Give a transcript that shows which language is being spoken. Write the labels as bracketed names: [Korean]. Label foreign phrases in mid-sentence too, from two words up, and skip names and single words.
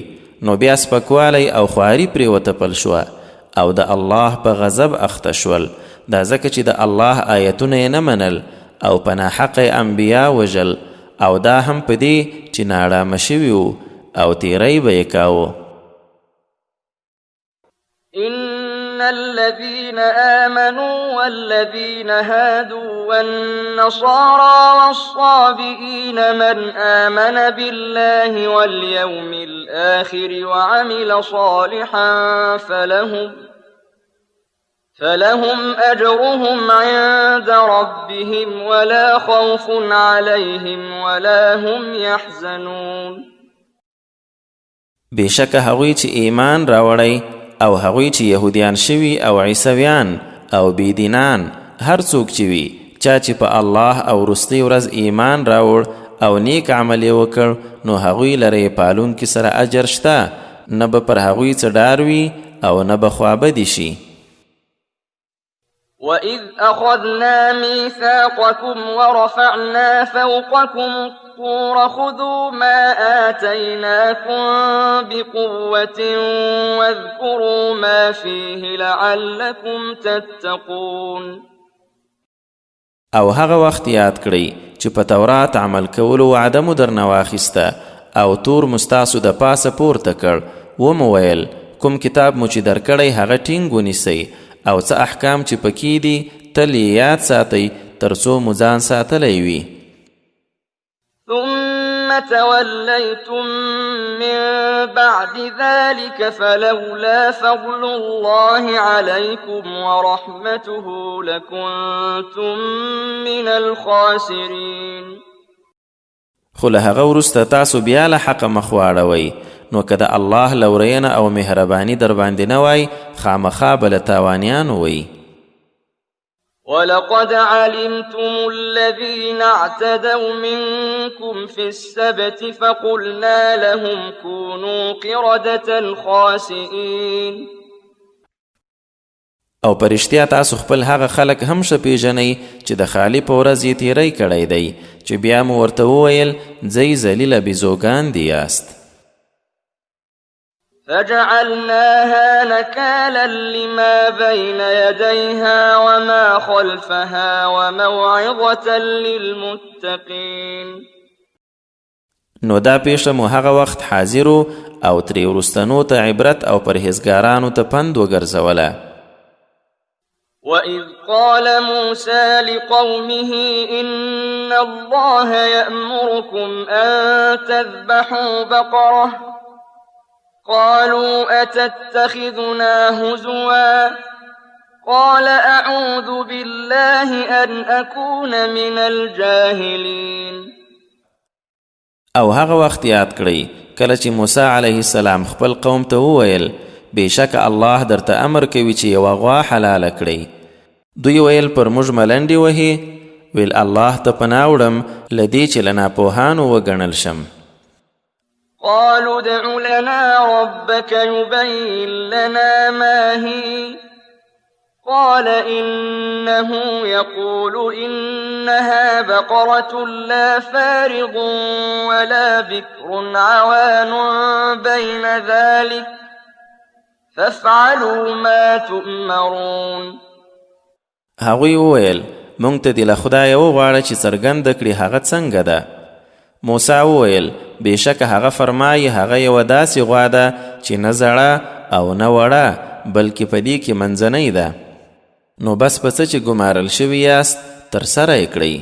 [Pashto] نو بیا سپکوالی او خواري پرې وتپل شوه او د الله په غضب اخته شول. دا ځکه چې د الله آیتونه یې نه منل او په ناحقه انبیا وژل او دا هم په دې چې ناړامه شوي وو او تیری به یې کاوه. [Arabic] إن الذين آمنوا والذين هادوا والنصارى والصابئين من آمن بالله واليوم الآخر وعمل صالحا فلهم أجرهم عند ربهم ولا خوف عليهم ولا هم يحزنون. [Pashto] بشک هغوی چې ایمان راوړی او هغوی چې یهودیان شوي او عیسویان او بیدینان هر څوک چې وي چا چې په الله او وروستۍ ورځ ایمان راوړ او نیک عمل یې وکړ نو هغوی لره پالونکي سره اجر شته نه به پر هغوی څه ډار وي او نه به خوابدي شي. [Arabic] وَإِذْ أَخَذْنَا مِيثَاقَكُمْ وَرَفَعْنَا فَوْقَكُمُ الطُّورَ خُذُوا مَا آتَيْنَاكُمْ بِقُوَّةٍ وَاذْكُرُوا مَا فِيهِ لَعَلَّكُمْ تَتَّقُونَ. [Pashto] او هغه وخت یاد کړئ چې په تورات عمل کولو وعده مو درنه واخیسته او تور مستاسو د پاسه پورته کړ. ومو ویل کوم کتاب مو چې درکړی هغه ټینګ ونیسئ او څه احکام چې پکې دي تل یاد ساتئ تر څو مو ځان ساتلی وي. [Arabic] ثم توليتم من بعد ذلك فلولا فضل الله عليكم ورحمته لكنتم من الخاسرين. [Pashto] خو له هغه وروسته تاسو بیا له حقه مخ واړوئ نو که د الله لورینه او مهرباني در باندې نه وای خامخا به له تاوانیان وئ. [Arabic] وَلَقَدْ عَلِمْتُمُ الَّذِينَ اعْتَدَوْا مِنكُمْ فِي السَّبْتِ فَقُلْنَا لَهُمْ كُونُوا قِرَدَةً خَاسِئِينَ. [Pashto] او پرشتیا تاسو خپل هغه خلک هم ښه پیژنئ چې د خالي په ورځ یې تیری کړی دی چې بیا مو ورته وویل ځئ ذلیله بیزوګان دي یاست. [Arabic] فجعلناها نكالا لما بين يديها وما خلفها وموعظة للمتقين. [Pashto] نو دا پیښه مو هغه وخت حاضرو او ترې وروستنو ته عبرت او پرهیزګارانو ته پند وګرځوله. [Arabic] وَإِذْ قَالَ مُوسَى لِقَوْمِهِ إِنَّ اللَّهَ يَأْمُرُكُمْ أَن تَذْبَحُوا بَقَرَةً قَالُوا أَتَتَّخِذُنَا هُزُوًا قَالَ أَعُوذُ بِاللَّهِ أَنْ أَكُونَ مِنَ الْجَاهِلِينَ. [Pashto] او هغه وخت یاد کړئ کله چې موسی [Arabic] علیه السلام [Pashto] خپل قوم ته وویل بېشکه الله درته امر کوي چې یوه غوا حلاله کړئ. دوی ویل پر موږ ملنډې وهي. ویل الله ته پناه وړم له دې چې له ناپوهانو وګڼل شم. [Arabic] قالوا ادع لنا ربك يبين لنا ما هي قال إنه يقول إنها بقرة لا فارض ولا بكر عوان بين ذلك فافعلوا ما تؤمرون. [Pashto] هغوی وویل مونږ ته دې له خدایه وغواړه چې څرګنده کړي هغه څنګه ده. موسی وویل بېشکه هغه فرمایي هغه یوه داسې غوا ده چې نه زړه او نه وړه بلکې په دې کې منځنۍ ده. نو بس په څه چې ګمارل شوي یاست ترسره یې کړئ.